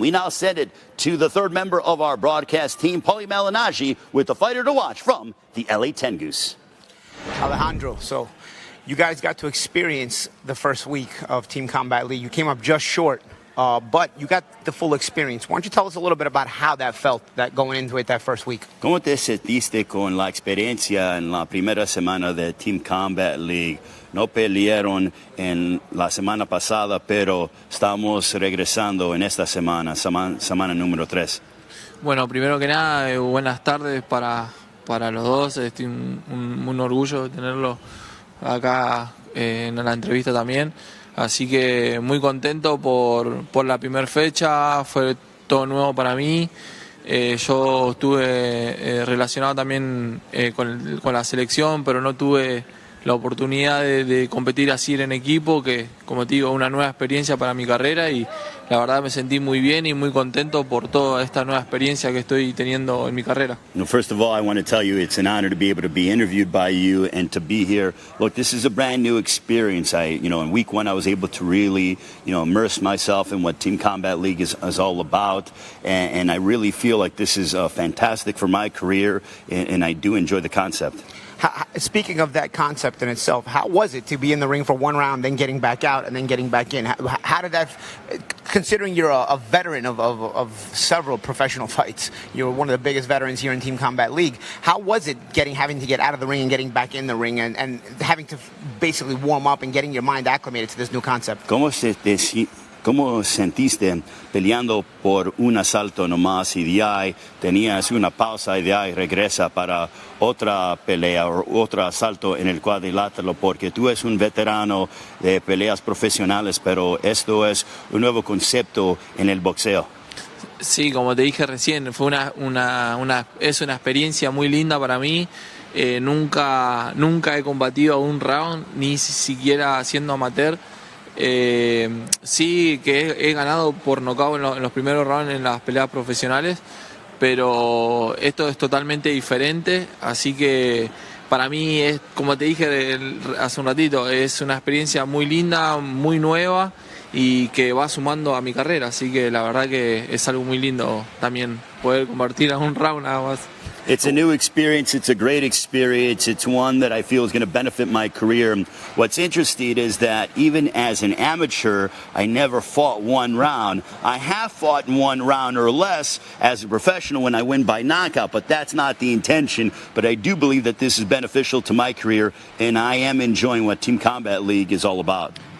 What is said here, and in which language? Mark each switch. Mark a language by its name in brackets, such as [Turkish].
[English] We now send it to the third member of our broadcast team, Pauli Malignaggi, with the fighter to watch from the LA 10 Goose. Alejandro, so you guys got to experience the first week of Team Combat League. You came up just short, but you got the full experience. Why don't you tell us a little bit about how that felt, that going into it that first week? [Spanish] ¿Cómo te sentiste con la experiencia en la primera semana de Team Combat League? No pelearon en la semana pasada, pero estamos regresando en esta semana, semana número 3. Bueno, primero que nada, buenas tardes para los dos. Un orgullo tenerlo acá en la entrevista también. Así que muy contento por la primera fecha, fue todo nuevo para mí. Yo estuve relacionado también con la selección, pero no tuve la oportunidad de competir así en equipo, que como te digo, una nueva experiencia para mi carrera y la verdad me sentí muy bien y muy contento por toda esta nueva experiencia que estoy teniendo en mi carrera. [English] First of all, I want to tell you it's an honor to be able to be interviewed by you and to be here. Look, this is a brand new experience. In week 1, I was able to really, immerse myself in what Team Combat League is all about, and I really feel like this is fantastic for my career, and I do enjoy the concept. Speaking of that concept in itself, how was it to be in the ring for 1 round, then getting back out, and then getting back in? How did that, considering you're a veteran of several professional fights, you're one of the biggest veterans here in Team Combat League, how was it having to get out of the ring and getting back in the ring and having to basically warm up and getting your mind acclimated to this new concept? [Spanish] ¿Cómo sentiste peleando por un asalto nomás y de ahí tenías una pausa y de ahí regresa para otra pelea o otro asalto en el cuadrilátero? Porque tú eres un veterano de peleas profesionales, pero esto es un nuevo concepto en el boxeo. Sí, como te dije recién, fue es una experiencia muy linda para mí. Nunca he combatido un round, ni siquiera siendo amateur. Sí que he ganado por nocaut en los primeros rounds en las peleas profesionales, pero esto es totalmente diferente, así que para mí es, como te dije hace un ratito, es una experiencia muy linda, muy nueva y que va sumando a mi carrera, así que la verdad que es algo muy lindo también poder convertir a un round nada más. [English] It's a new experience. It's a great experience. It's one that I feel is going to benefit my career. What's interesting is that even as an amateur, I never fought 1 round. I have fought in 1 round or less as a professional when I win by knockout, but that's not the intention. But I do believe that this is beneficial to my career, and I am enjoying what Team Combat League is all about.